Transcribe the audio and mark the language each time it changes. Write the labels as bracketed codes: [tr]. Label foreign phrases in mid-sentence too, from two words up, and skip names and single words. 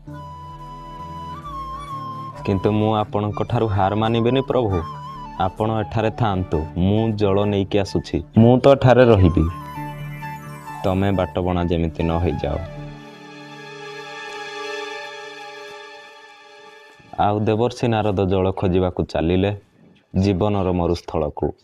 [or] କିନ୍ତୁ ମୁଁ ଆପଣଙ୍କ ଠାରୁ ହାର ମାନିବିନି ପ୍ରଭୁ ଆପଣ ଏଠାରେ ଥାଆନ୍ତୁ ମୁଁ ଜଳ ନେଇକି ଆସୁଛି ମୁଁ ତ ଏଠାରେ ରହିବି ତମେ ବାଟବଣା ଯେମିତି ନ ହୋଇ ଯାଅ ଆଉ ଦେବର୍ଷି ନାରଦ ଜଳ ଖୋଜିବାକୁ ଚାଲିଲେ ଜୀବନର ମରୁସ୍ଥଳ କୁ